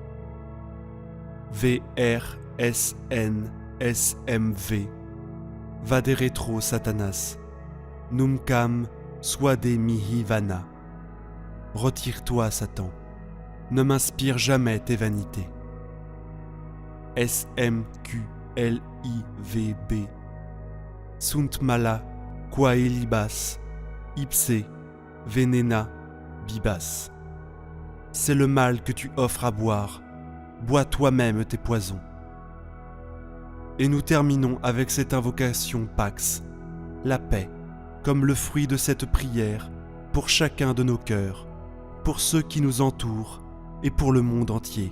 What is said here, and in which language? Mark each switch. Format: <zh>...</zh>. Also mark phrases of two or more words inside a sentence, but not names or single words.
<la>VRSNSMV, Vade retro Satanas, Numcam Suade Mihi Vana.</la> <fr>Retire-toi, Satan, ne m'inspire jamais tes vanités.</fr> <la>SMQLIVB, Sunt mala quaelibas, ipse venena bibas.</la> <fr>C'est le mal que tu offres à boire, bois toi-même tes poisons. Et nous terminons avec cette invocation Pax, la paix, comme le fruit de cette prière, pour chacun de nos cœurs, pour ceux qui nous entourent et pour le monde entier.</fr>